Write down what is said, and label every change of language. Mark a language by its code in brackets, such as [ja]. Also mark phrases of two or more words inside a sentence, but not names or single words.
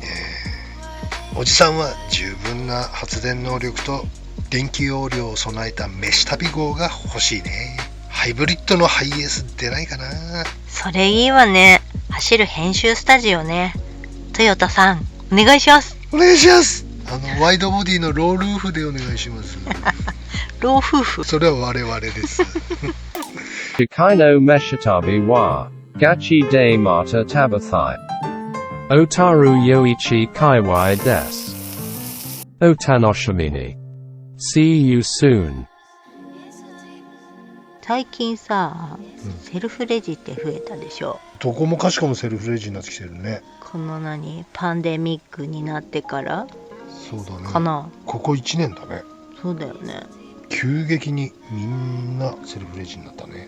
[ja] おじさんは十分な発電能力と電気容量を備えた飯旅号が欲しいね。ハイブリッドのハイエース出ないかな。それいいわね。走る編集スタジオね。トヨタさんお願いします。お願いします。ワイドボディのロールーフでお願いします。老夫婦。それは我々です。次回の 飯旅は、ガチで また 旅したい、小樽 余市 界隈 です、お楽しみに. [en] See you soon. [ja] 最近さ、セルフレジって増えたでしょ。どこもかしこもセルフレジになってきてるね。このパンデミックになってからそうだね。かな。ここ1年だね。そうだよね。急激にみんなセルフレジになったね。